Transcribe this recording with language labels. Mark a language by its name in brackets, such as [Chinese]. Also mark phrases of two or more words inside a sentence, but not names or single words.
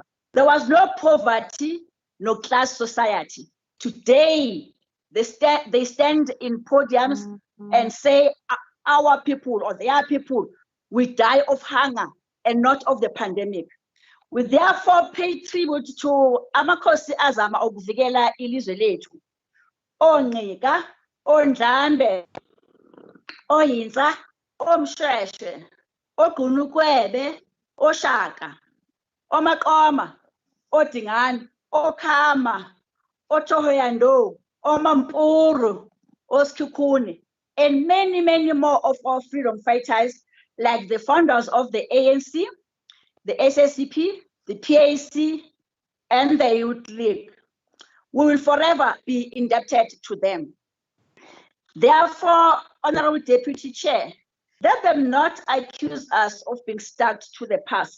[English] There was no poverty, no class society. Today, they stand in podiums and say, our people or their people will die of hunger and not of the pandemic. We therefore pay tribute to [Zulu] amakhosi azama ukuvikela ilizwe lethu. [English] Ongqika, oNdlambe, oYinsa, oMshweshwe, oGqunukhwebe, oShaka, oMaqoma, oDingane, oKhama, oThohoyandou, oMampuru, oSkhukhune, and many, many more of our freedom fighters, like the founders of the ANC, the SSCP, the PAC, and the Youth League. We will forever be indebted to them. Therefore, Honorable Deputy Chair, let them not accuse us of being stuck to the past.